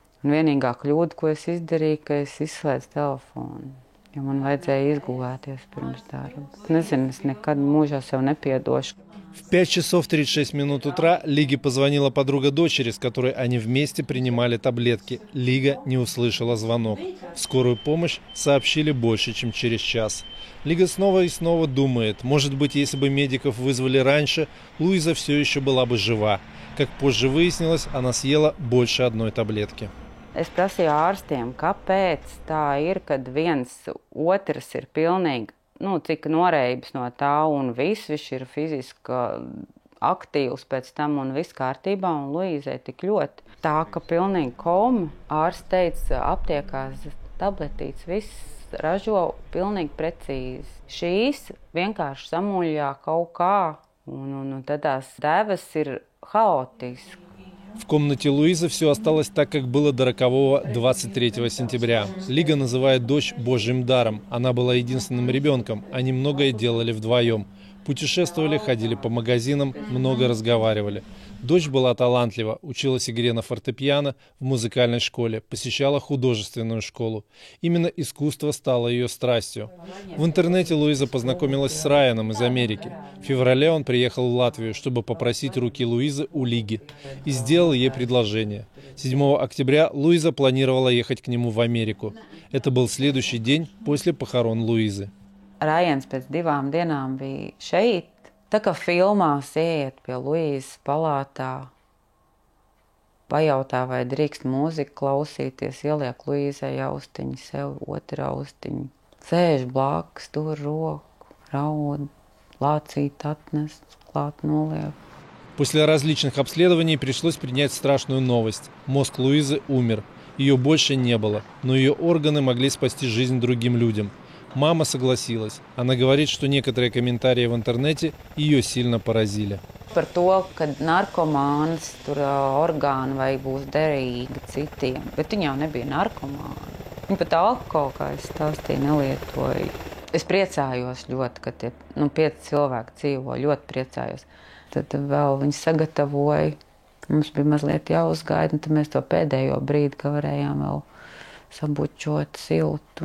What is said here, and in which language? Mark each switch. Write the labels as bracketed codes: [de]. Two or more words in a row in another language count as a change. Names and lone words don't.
[lv] Un vienīgā kļūda, ko es izdarīju, ka es izslēdzu telefonu, jo man vajadzēja izgulēties pirms darba. Nezinu, es nekad mūžā sev nepiedošu. [ru] В 5 часов 36 минут утра Лиге позвонила подруга дочери, с которой они вместе принимали таблетки. Лига не услышала звонок. В скорую помощь сообщили больше, чем через час. Лига снова и снова думает, может быть, если бы медиков вызвали раньше, Луиза все еще была бы жива. Как позже выяснилось, она съела больше одной таблетки. [lv] Es prasīju ārstiem, kāpēc tā ir, kad viens otrs ir pilnīgi, cik noreibis no tā un viss, viņš ir fiziski aktīvs pēc tam un viss kārtībā, un Luīzai tik ļoti. Tā, ka pilnīgi koma, ārsts teica, aptiekās tabletītes, viss ražo pilnīgi precīzi. Šīs vienkārši samuļjā kaut kā, un tad tās devas ir хаотически. [ru] В комнате Луизы все осталось так, как было до рокового 23 сентября. Лига называет дочь Божьим даром. Она была единственным ребенком. Они многое делали вдвоем. Путешествовали, ходили по магазинам, много разговаривали. Дочь была талантлива, училась игре на фортепиано в музыкальной школе, посещала художественную школу. Именно искусство стало ее страстью. В интернете Луиза познакомилась с Райаном из Америки. В феврале он приехал в Латвию, чтобы попросить руки Луизы у Лиги, и сделал ей предложение. 7 октября Луиза планировала ехать к нему в Америку. Это был следующий день после похорон Луизы. [lv] Raians pēc 2 dienām bija šeit. Tā kā filmās iet pie Luīzes palātā, pajautā, vai drīkst mūziku klausīties, ieliek Luīzai austiņu, sev otru austiņu. Sēž blakus, tur roku, raud, lācīt atnest, klāt noliek. [ru] После различных обследований пришлось принять страшную новость. Мозг Луизы умер. Ее больше не было, но ее органы могли спасти жизнь другим людям. Мама согласилась. Она говорит, что некоторые комментарии в интернете ее сильно поразили. [lv] Par to, ka narkomāns tur orgāni vai būs derīgi citiem, bet viņa jau nebija narkomāna. Viņa pat alkoholu, kā es stāstīju, nelietoja. Es priecājos ļoti, ka tie 5 cilvēki dzīvo, ļoti priecājos. Tad vēl viņi sagatavoja, mums bija mazliet jāuzgaida, un tad mēs to pēdējo brīdi, ka varējām vēl sabučot siltu.